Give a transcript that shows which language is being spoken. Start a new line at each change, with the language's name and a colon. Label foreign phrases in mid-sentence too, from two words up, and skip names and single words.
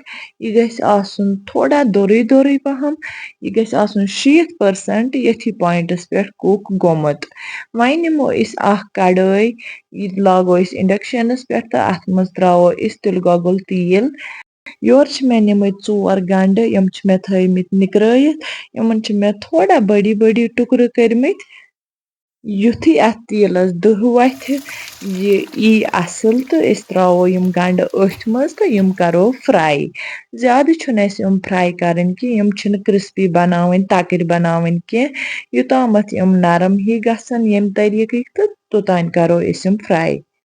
Kashmiri: यह गस आसुन थोड़ा दोरुई दोरुई पहम। यह गस आसुन 60% यथी पॉइंटस पे कुक गोमुत। वन निमो इस कड़ाई यह लागो इंडक्शनस पे तो अत मज त्रो तिल गोगुल तेल। योर मे निमित 4 गंड यम मे थमित निकरायित। यमन मे थोड़ा बड़ी बड़ी टुकर करमित। युथी अत तेलस दह वथ यी असल तो त्रो यम गंड अथ मज तो यम करो फ्राई। ज्यादा छुन यम फ्राई करन कि यम छुन क्रिस्पी बनावन तकर बनावन कह। युतामथ यम नरम ही गसन यम तरीके तो तोतान करो यम फ्राई।